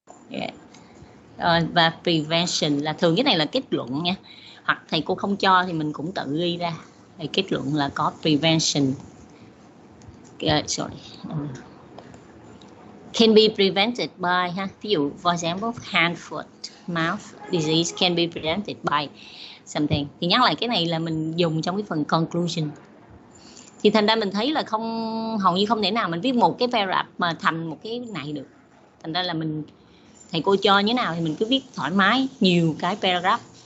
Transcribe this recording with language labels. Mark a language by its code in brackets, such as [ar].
[vi] Yeah. Và prevention là thường cái này là kết luận nha, hoặc thầy cô không cho thì mình cũng tự ghi ra. Thì kết luận là có prevention. [en] Can be prevented by ha, [vi] ví dụ [en] for example hand foot mouth disease can be prevented by something. [vi] Thì nhắc lại cái này là mình dùng trong cái phần conclusion. Thì thành ra mình thấy là hầu như không thể nào mình viết một cái paragraph mà thành một cái này được. Thành ra là thầy cô cho như thế nào thì mình cứ viết thoải mái nhiều cái paragraph.